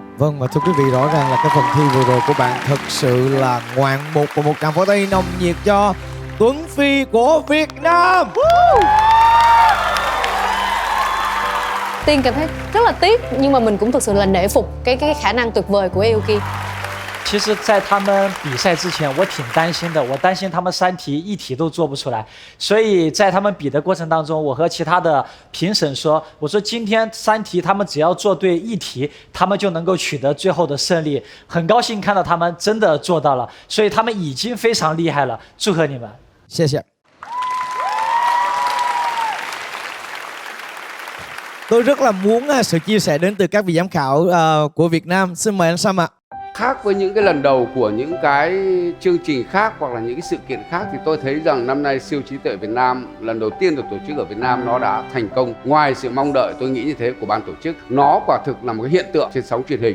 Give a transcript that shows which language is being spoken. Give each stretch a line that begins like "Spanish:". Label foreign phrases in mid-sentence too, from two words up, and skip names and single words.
Vietnamese: Vâng, và thưa quý vị, rõ ràng là cái phần thi vừa rồi của bạn thật sự là ngoạn mục. Và một tràng pháo tay nồng nhiệt cho Tuấn Phi của Việt Nam. Tiên cảm thấy rất là tiếc, nhưng mà mình cũng thực sự là nể phục cái khả năng tuyệt vời của Aoki.
Chinese: 其实，在他们比赛之前，我挺担心的。我担心他们3题1题都做不出来，所以在他们比的过程当中，我和其他的评审说：“我说今天3题他们只要做对1题，他们就能够取得最后的胜利。” 很高兴看到他们真的做到了，所以他们已经非常厉害了。祝贺你们！
Vietnamese: 谢谢。Tôi rất là muốn sự chia sẻ đến từ các vị giám khảo của Việt Nam. Xin mời anh Sam ạ. Khác với những cái lần đầu của những cái chương trình khác hoặc là những cái sự kiện khác thì tôi thấy rằng năm nay siêu trí tuệ Việt Nam lần đầu tiên được tổ chức ở Việt Nam nó đã thành công. Ngoài sự mong đợi tôi nghĩ như thế của ban tổ chức, nó quả thực là một cái hiện tượng trên sóng truyền hình.